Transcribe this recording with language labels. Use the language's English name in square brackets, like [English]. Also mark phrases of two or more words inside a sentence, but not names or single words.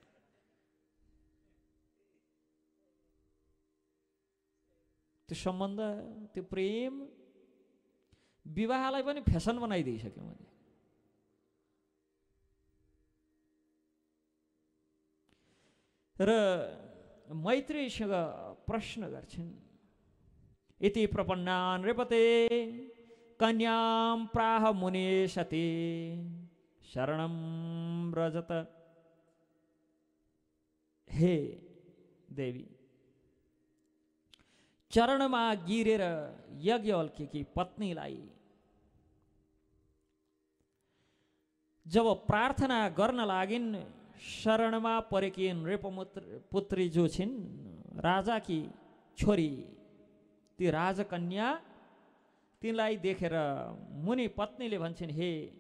[Nepali] त्यो सम्बन्ध, त्यो प्रेम, विवाहलाई पनि फेसन बनाइदिइसक्यो मैले। र मैत्रेयीसँग प्रश्न गर्छिन्, [Sanskrit] इति प्रपन्ना नृपते कन्यां प्राह मुने सती शरणं व्रजत। [Nepali] हे देवी, चरणमा गिरेर यज्ञवल्क्यकी पत्नीलाई जब प्रार्थना गर्न लागिन्, शरणमा परेकी नृपपुत्री जो छिन् राजाकी छोरी, ती राजकन्या, तिनलाई देखेर मुनि पत्नीले भन्छन्, हे